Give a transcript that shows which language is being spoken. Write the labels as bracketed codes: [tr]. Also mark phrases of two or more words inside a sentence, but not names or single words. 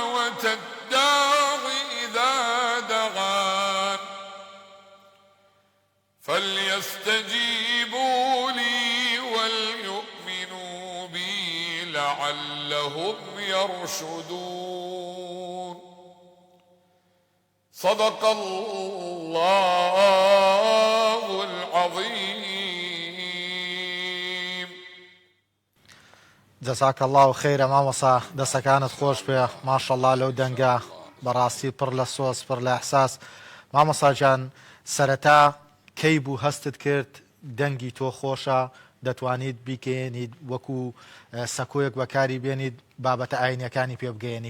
[ar] الداعي إذا دعان فليستجيبوا لي وليؤمنوا بي لعلهم يرشدون. صدق الله العظيم. جزاك الله خير [ckb] مامۆسا دەستەکانت خۆش پێ ماشەڵڵا لەو دەنگە بەڕاستی پڕ لە سۆز پڕ لە ئەحساس. مامۆسا جان سەرەتا کەی بوو هەستت کرد دەنگی تۆ خۆشە دەتوانیت بیکەێنیت وەکو سەکۆیەک بەکاری بێنیت بابەتە ئاینیەکانی پێ بگەێنی؟